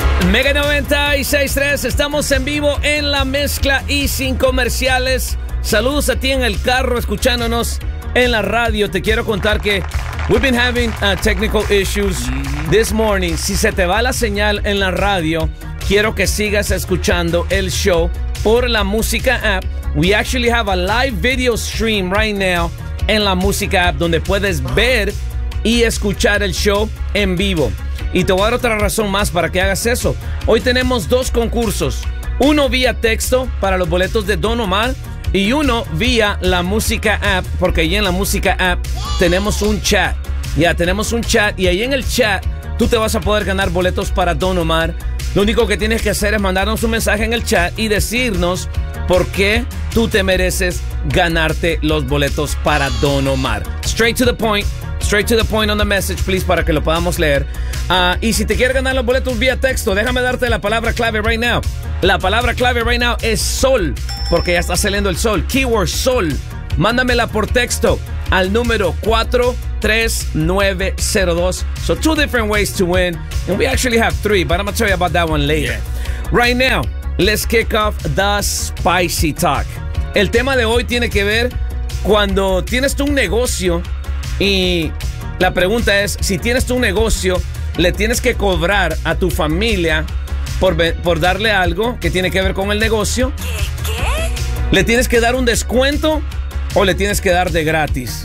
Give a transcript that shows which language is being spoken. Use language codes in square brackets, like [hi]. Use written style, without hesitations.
[es] Mega 96.3, estamos en vivo en La Mezcla y sin comerciales. Saludos a ti en el carro escuchándonos en la radio. Te quiero contar que [en] we've been having technical issues this morning. [es] Si se te va la señal en la radio, quiero que sigas escuchando el show por la música app. [en] We actually have a live video stream right now [es] en la música app donde puedes ver y escuchar el show en vivo. Y te voy a dar otra razón más para que hagas eso. Hoy tenemos dos concursos. Uno vía texto para los boletos de Don Omar y uno vía la música app, porque ahí en la música app tenemos un chat. Ya, tenemos un chat y ahí en el chat tú te vas a poder ganar boletos para Don Omar. Lo único que tienes que hacer es mandarnos un mensaje en el chat y decirnos por qué tú te mereces ganarte los boletos para Don Omar. [en] Straight to the point. Straight to the point on the message, please, [es] para que lo podamos leer. Y si te quieres ganar los boletos vía texto, déjame darte la palabra clave [en] right now. [es] La palabra clave [en] right now [es] es sol, porque ya está saliendo el sol. Keyword sol. Mándamela por texto al número 43902. [en] So two different ways to win. And we actually have three, but I'm going to tell you about that one later. Yeah. Right now, let's kick off the spicy talk. [es] El tema de hoy tiene que ver cuando tienes tú un negocio. Y la pregunta es, si tienes tu negocio, ¿le tienes que cobrar a tu familia por darle algo que tiene que ver con el negocio? ¿Qué? ¿Le tienes que dar un descuento o le tienes que dar de gratis?